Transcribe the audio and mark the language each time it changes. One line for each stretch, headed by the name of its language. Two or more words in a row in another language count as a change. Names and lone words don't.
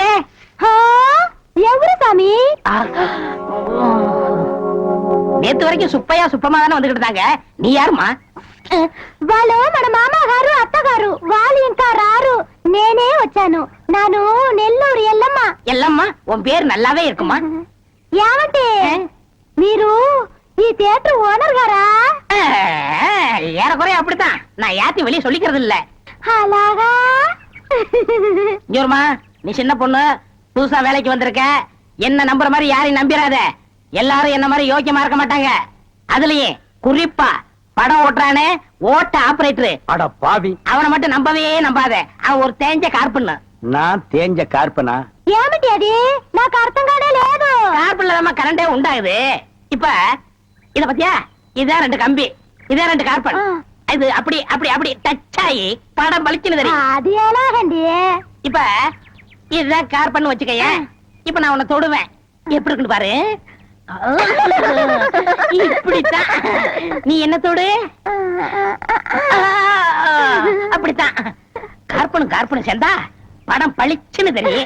Telugu: ఎవరు సామి?
Tamil: நேத்து வரைக்கும் சுப்பையா சுப்பமா தானே வந்துகிட்டு இருந்தாங்க. நீ யாருமா?
Telugu: వాళ్ళు మన మామగారు అత్తగారు వాళ్ళు ఇంకా రారు, నేనే వచ్చాను. నాను నెల్లూరు ఎల్లమ్మ.
Tamil: எல்லம்மா, உன் பேர் நல்லாவே இருக்குமா?
Telugu: ఏమంటే మీరు ఈ థియేటర్ ఓనర్ గారా?
Tamil: ஏறக்குறைய அப்படித்தான். நான் யாத்தையும் வெளியே சொல்லிக்கிறது இல்ல.
Telugu: అలాగా?
Tamil: ஜோர்மா, நீ சின்ன பொண்ணு, புதுசா வேலைக்கு வந்திருக்க. என்ன நம்புற மாதிரி யாரையும் நம்பிராத. எல்லாரும் என்ன மாதிரி யோக்கியமா இருக்க மாட்டாங்க. அதுலயே குறிப்பா படம் ஓட்டுறானே ஓட்ட ஆபரேட்டர், அட பாவி, அவனை மட்டும் நம்பவே நம்பாத. அவன் ஒரு தேஞ்ச கார்பண்ணு. நான் தேஞ்ச கார்பனா?
Telugu: ఏమిటి అది? నాకు అర్థం కానే లేదు.
Tamil: கார்பன்ல தான் கரண்டே உண்டாகுது. இப்ப இத பத்தியா, இதான் 2 கம்பி, இதான் 2 கார்பன். இது அப்படி அப்படி அப்படி டச் ஆகி படம் பளிச்சுன்னு தெரியும்.
Telugu: అది ఎలాగండి?
Tamil: இப்ப இதுதான் கார்பன் வச்சுக்கயே. இப்ப நான் உன்னை தொடுவேன், எப்படி இருக்குன்னு பாரு. இப்படித்தான். நீ என்ன தொடு? அப்படித்தான். கார்பனும் கார்பனும் சேர்ந்தா படம் பளிச்சுன்னு தெரியும்.